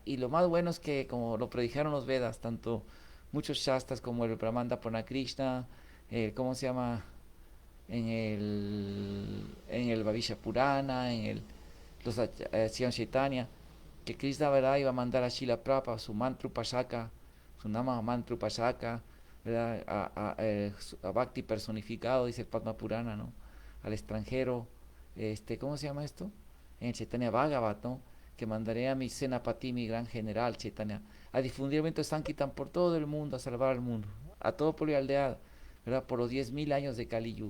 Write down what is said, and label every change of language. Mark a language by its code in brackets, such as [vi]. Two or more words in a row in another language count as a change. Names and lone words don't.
[es] Y lo más bueno es que, como lo predijeron los Vedas, tanto muchos shastas como el Brahmanda Purana Krishna, ¿cómo se llama? En el Bhavishya Purana, los Sri Chaitanya, que Krishna, ¿verdad?, iba a mandar a Srila Prabhupada su mantra Upasaka, su nama mantra Upasaka, ¿verdad?, a Bhakti personificado, dice el Padma Purana, ¿no?, al extranjero. ¿Cómo se llama esto? En el Chaitanya Bhagavat, ¿no?, que mandaré a mi Senapati, mi gran general Chaitanya, a difundir el movimiento de Sankirtan por todo el mundo, a salvar al mundo, a todo pueblo y aldea, ¿verdad?, por los 10.000 años de Kali Yuga.